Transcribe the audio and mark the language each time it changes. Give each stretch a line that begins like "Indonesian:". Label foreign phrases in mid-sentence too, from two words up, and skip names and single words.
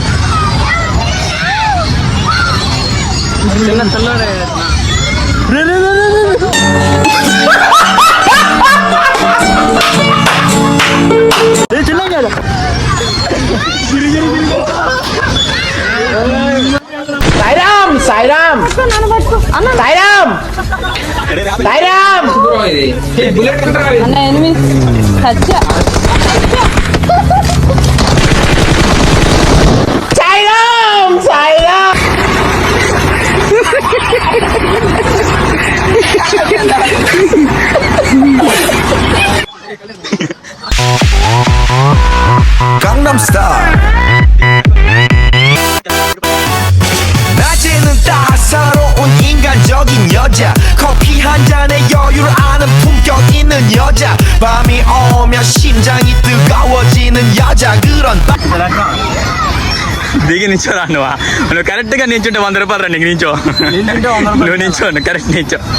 Telugu: చిన్న పిల్లడే చిన్నగా సాయిరామ్ సాయిరామ్ సాయిరామ్ సాయిరామ్. సాయిరామ్ సాయిరామ్.
Korean: 강남 스타일. 낮에는 따사로운 인간적인 여자, 커피 한 잔에 여유를 아는 품격 있는 여자, 밤이 오면 심장이 뜨거워지는 여자, 그런
Telugu: దిగి నించోరా. నువ్వు కరెక్ట్గా నించుంటే 100 రూపాయలు రా. నీకు నించో, నువ్వు నించో, కరెక్ట్ నించో.